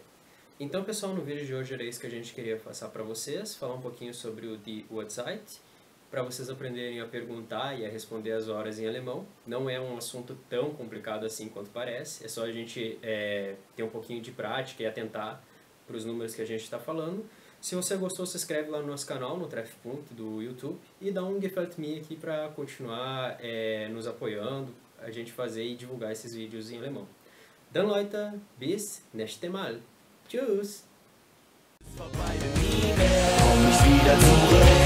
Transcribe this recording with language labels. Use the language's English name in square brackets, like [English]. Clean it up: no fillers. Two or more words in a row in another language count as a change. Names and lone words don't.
[Portuguese] Então, pessoal, no vídeo de hoje era isso que a gente queria passar para vocês, falar um pouquinho sobre o [German] Die Uhrzeit, [Portuguese] para vocês aprenderem a perguntar e a responder as horas em alemão. Não é um assunto tão complicado assim quanto parece, é só a gente ter um pouquinho de prática e atentar para os números que a gente está falando. Se você gostou, se inscreve lá no nosso canal, no Treffpunkt do YouTube, e dá um [German] Gefällt mir [Portuguese] aqui para continuar nos apoiando, a gente fazer e divulgar esses vídeos em alemão. [German] Dann Leute, bis nächste Mal. Tschüss! Komm ich wieder zurück.